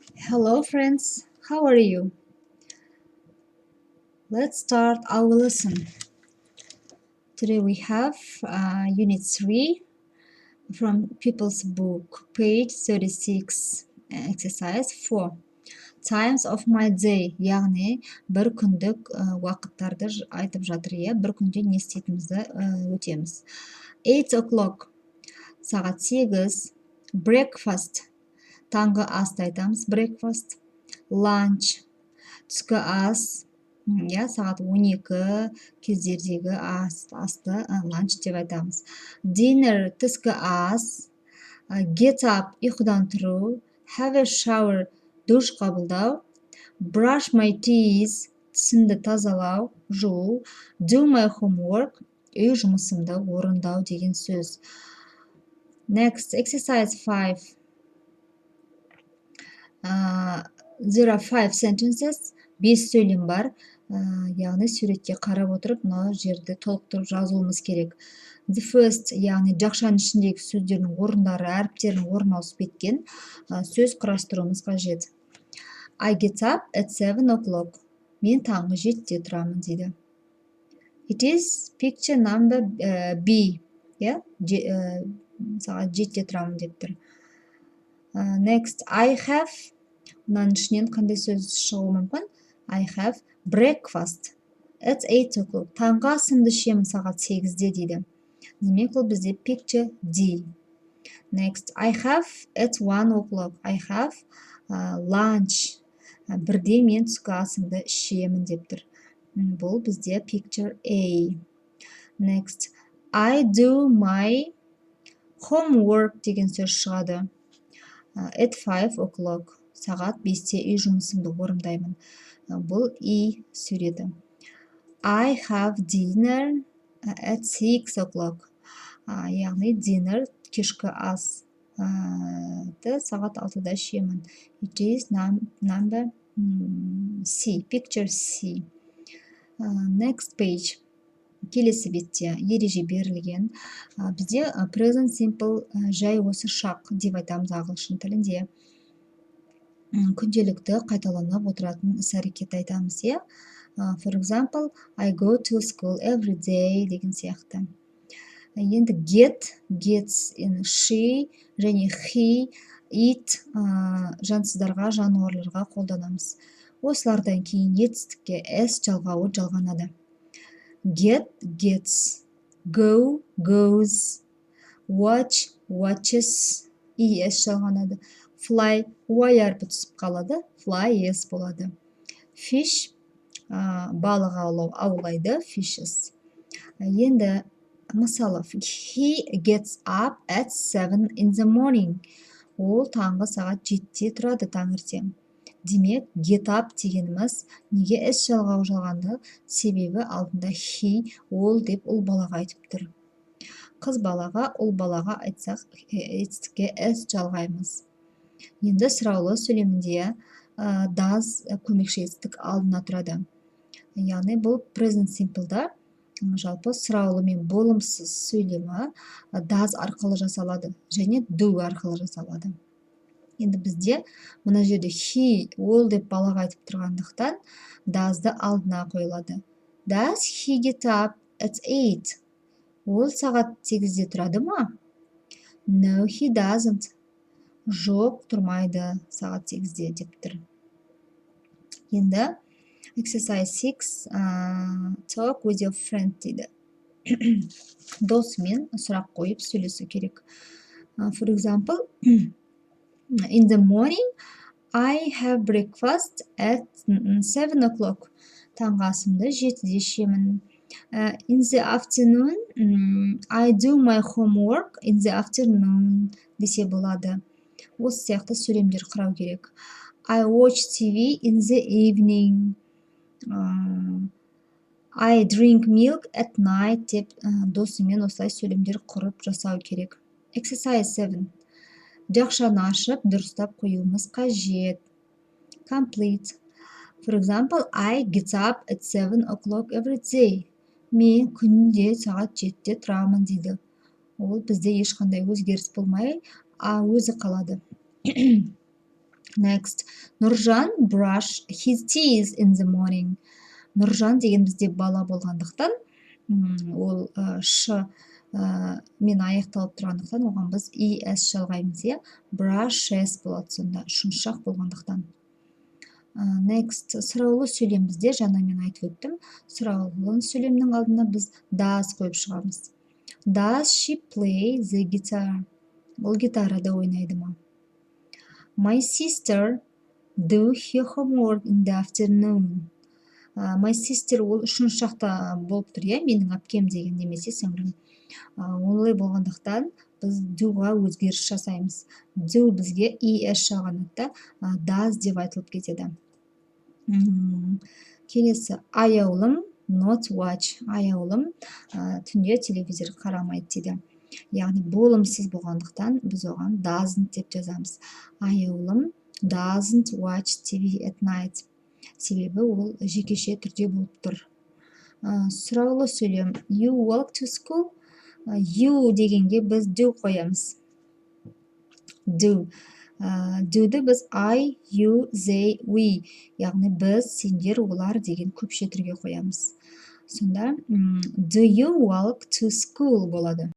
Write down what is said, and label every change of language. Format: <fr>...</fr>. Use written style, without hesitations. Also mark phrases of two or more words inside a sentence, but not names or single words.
<en>Hello friends, how are you? Let's start our lesson. Today we have Unit 3 from People's Book, page 36, exercise 4. Times of my day,</en> <kk>яғни бір күндік уақыттарды айтып жатыр, бір күнде не істейтінімізді өтеміз.</kk> <en>8 o'clock,</en> <kk>сағат 8, breakfast, таңғы асты айтамыз,</kk> <en>breakfast, lunch,</en> <kk>түскі ас, сағат 12 кездердегі асты lunch деп айтамыз. Dinner, түскі ас,</kk> <en>get up,</en> <kk>ұйқыдан тұру,</kk> <en>have a shower,</en> <kk>душ қабылдау,</kk> <en>brush my teeth,</en> <kk>тісімді тазалау, жуу,</kk> <en>do my homework,</en> <kk>үй жұмысымды орындау деген сөз.</kk> <en>Next, exercise 5. There are 5 sentences,</en> <kk>5 сөйлем бар, яғни суретке қарап отырып, мына жерді толықтырып жазуымыз керек.</kk> <en>The first,</en> <kk>яғни жақшаның ішіндегі сөздердің орындары, әріптердің орын ауысып кеткен сөз құрастыруымыз қажет.</kk> <en>I get up at 7 o'clock.</en> <kk>Мен таңғы 7-те тұрамын дейді.</kk> <en>It is picture number B.</en> <kk>Сағат 7-те тұрамын деп тұр.</kk> <en>Next, I have.</en> <kk>Мұның ішінен қандай сөз шығуы мүмкін?</kk> <en>I have breakfast at 8 o'clock.</en> <kk>Таңғы асымды ішемін сағат 8-де дейді. Демек ол бізде</kk> <en>picture D. Next, I have at 1 o'clock. I have lunch.</en> <kk>Бірде мен түскі асымды ішемін деп тұр. Бұл бізде</kk> <en>picture A. Next, I do my homework</en> <kk>деген сөз шығады.</kk> <en>At 5 o'clock.</en> <kk>Сағат 5-те үй жұмысымды орындаймын. Бұл И суреті.</kk> <en>I have dinner at 6 o'clock.</en> <kk>Яғни dinner, кешкі ас сағат 6-да ішемін.</kk> <en>It is number C, picture C. Next page.</en> <kk>Келесі бетте ереже берілген. Бізде</kk> <en>present simple</en> <kk>жай осы шақ деп айтамыз ағылшын тілінде. Күнделікті қайталанып отыратын іс-әрекет айтамыз,</kk> <en>For example, I go to school every day</en> <kk>деген сияқты. Енді</kk> <en>get, gets, she</en> <kk>және</kk> <en>he, it</en> <kk>жансыздарға, жануарларға қолданамыз. Осылардан кейін етістікке s жалғауы жалғанады.</kk> <en>Get, gets, go, goes, watch, watches,</en> <kk>es жалғанады. Fly, y әрпі түсіп қалады, flies болады. Fish, балық аулайды, fishes. Енді, мысалы,</kk> <en>he gets up at 7 in the morning.</en> <kk>Ол таңғы сағат 7-те тұрады таңертең. Демек,</kk> <en>get up</en> <kk>дегеніміз неге s жалғау жалғанды? Себебі алдында he, ол деп ұл балаға айтып тұр. Қыз балаға, ұл балаға айтсақ, етістікке s жалғаймыз. Енді сұраулы сөйлемінде does көмекші етістік алдына тұрады. Яғни бұл</kk> <en>present simple'да</en> <kk>жалпы сұраулы мен болымсыз сөйлемі does арқылы жасалады және do арқылы жасалады. Енді бізде мына жерде he, ол деп балаға айтып тұрғандықтан does'ды алдына қойылады.</kk> <en>Does he get up at 8?</en> <kk>Ол сағат 8-де тұрады ма?</kk> <en>No, he doesn't.</en> <kk>Жоқ, тұрмайды сағат 8-де деп тұр. Енді</kk> <en>exercise 6, talk with your friend дейді.</en> <kk>Досымен сұрақ қойып сөйлесу керек.</kk> <en>For example, in the morning, I have breakfast at 7 o'clock.</en> <kk>Таңғы асымды 7-де ішемін.</kk> <en>In the afternoon, I do my homework in the afternoon</en> <kk>десе болады. Осы сияқты сөйлемдер құрау керек.</kk> <en>I watch TV in the evening. I drink milk at night</en> <kk>деп досымен осылай сөйлемдер құрып жасау керек.</kk> <en>Exercise 7.</en> <kk>Жақшаны ашып, дұрыстап қоюымыз қажет.</kk> <en>Complete. For example, I get up at 7 o'clock every day.</en> <kk>Мен күнде сағат 7-те тұрамын дейді. Ол бізде ешқандай өзгеріс болмай, өзі қалады.</kk> <en>Next, Нұржан brush his teeth in the morning.</en> <kk>Нұржан деген бізде бала болғандықтан, ол ш мен аяқталып тұрғандықтан оған біз es жалғаймыз, иә. Brushes болады сонда, шұншақ болғандықтан. Next, сұраулы сөйлем бізде, жаңа мен айтып өттім. Сұраулы сөйлемнің алдына біз does қойып шығамыз.</kk> <en>Does she play the guitar?</en> <kk>Ол гитарада ойнайды ма?</kk> <en>My sister do her homework in the afternoon. My sister</en> <kk>ол шұншақта болып тұр, иә, менің әпкем деген немесе сіңлім. Олай болғандықтан біз do-ға өзгеріс жасаймыз. Do бізге es жалғанады, does деп айтылып кетеді. Келесі, аяулым</kk> <en>not watch.</en> <kk>Аяулым түнде телевизор қарамайды дейді. Яғни болымсыз болғандықтан біз оған doesn't деп жазамыз.</kk> <en>Аяулым doesn't watch TV at night.</en> <kk>Себебі ол жекеше түрде болып тұр. Сұраулы сөйлем.</kk> <en>You walk to school.</en> <kk>You дегенге біз do қоямыз. Do. Do'ды біз</kk> <en>I, you, they, we.</en> <kk>Яғни біз, сендер, олар деген көпше түрге қоямыз.</kk> <en>Сонда do you walk to school болады.</en>